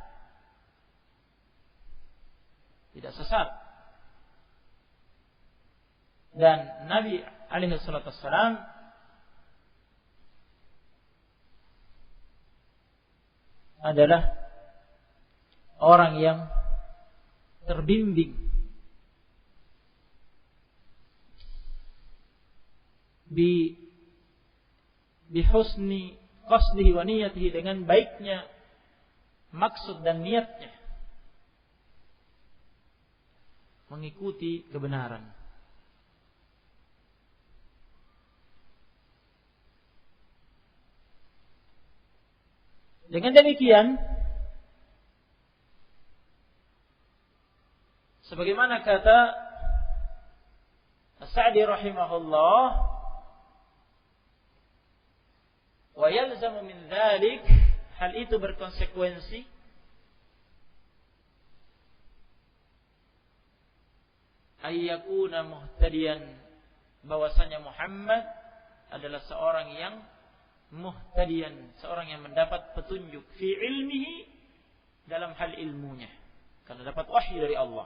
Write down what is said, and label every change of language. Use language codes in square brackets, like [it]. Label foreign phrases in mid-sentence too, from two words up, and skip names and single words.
[id] Tidak sesat. Dan Nabi alaihissalam adalah orang yang terbimbing [ar] بحسن قصده ونيته, [id] dengan baiknya maksud dan niatnya mengikuti kebenaran. Dengan demikian, sebagaimana kata As-Sa'di rahimahullah, [ar] ويلزم من ذلك, [id] hal itu berkonsekuensi [ar] أن يكون مهتديا, [id] bahwasanya Muhammad adalah seorang yang muhtadiyan, seorang yang mendapat petunjuk [ar] في علمه, [id] dalam hal ilmunya, karena dapat wahyu dari Allah.